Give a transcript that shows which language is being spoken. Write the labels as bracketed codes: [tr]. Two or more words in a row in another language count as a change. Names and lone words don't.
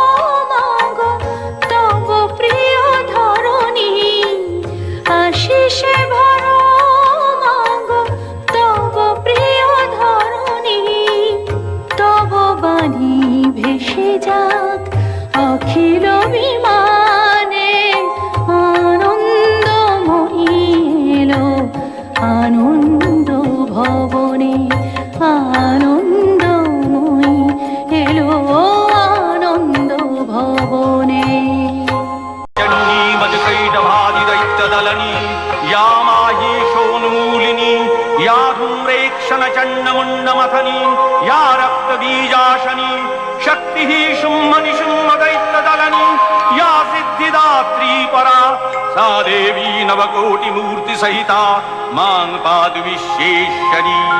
[bn] তব প্রিয় ধরণী আশিসে ভরা মাগো তব প্রিয় ধরণী তব বাণী ভেসে যাক অখিল বিমানে আনন্দময়ী এলো আনন্দ ভবনে আনন্দময়ী এলো আনন্দ ভবনে [sa] या माहेशोन्मूलिनी या धूम्रेक्षणचण्डमुण्डमथनी या रक्तबीजाशनी शक्तिः शुम्भनिशुम्भदैत्यदलनी या सिद्धिदात्री परा सा देवी नवकोटिमूर्तिसहिता मां पातु विश्वेश्वरी